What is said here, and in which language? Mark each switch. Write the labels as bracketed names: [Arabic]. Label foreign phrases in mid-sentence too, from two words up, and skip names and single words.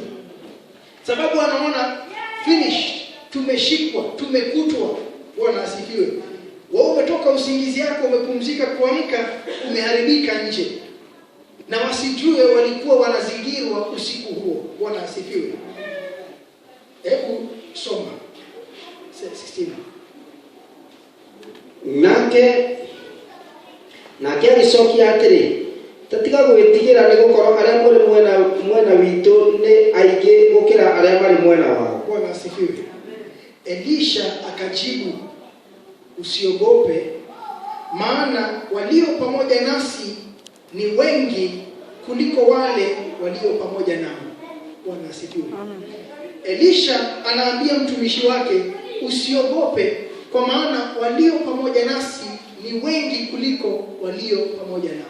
[Swahili] Sababu anaona finish, tumeshikwa, tumekutwa. Bwana asifiwe. Wewe umetoka usingizi yako, umepumzika, kuamka umeharibika nje. Na wasijue walikuwa wanazingirwa usiku huo. Bwana asifiwe. Hebu soma 16. [Kikuyu] Nake agĩcokia atĩrĩ, tatiga gwĩtigĩra nĩgũkorwo arĩa mũrĩ mwena witũ nĩ aingĩ gũkĩra arĩa marĩ mwena wao. [Swahili] Bwana asifiwe. Elisha akajibu, usiogope, maana walio pamoja nasi ni wengi kuliko wale walio pamoja nao. Bwana asifiwe. Elisha anaambia mtumishi wake, usiogope, kwa maana walio pamoja nasi ni wengi kuliko walio pamoja nao.